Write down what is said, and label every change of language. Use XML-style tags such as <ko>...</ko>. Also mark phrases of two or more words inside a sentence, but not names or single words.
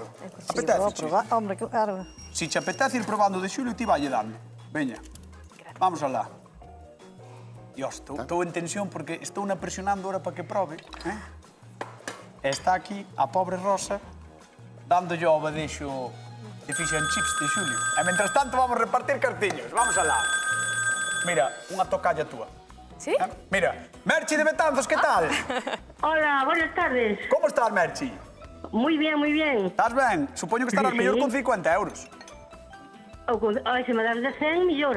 <gl>Sí, vou probar. Hombre, claro. Si te apetece ir probando de Xulio, ti valle dando. Veña, vamos alá. Dios, estou en tensión porque estou na presionando ahora para que probe. E está aquí a pobre Rosa dándolle o abadexo de</gl> <en>fish and chips</en> <gl>de Xulio. E mentras tanto vamos repartir cartiños. Vamos alá. Mira, unha tocalla túa. ¿Sí? Mira, Merchi de Betanzos, que tal?</gl> <es>Hola, buenas tardes. Como estás, Merchi? Muy bien, muy bien.</es> <gl>Estás ben? Supoño que estarás Sí. mellor con 50 euros. Ai, se me das de 100, millor.</gl>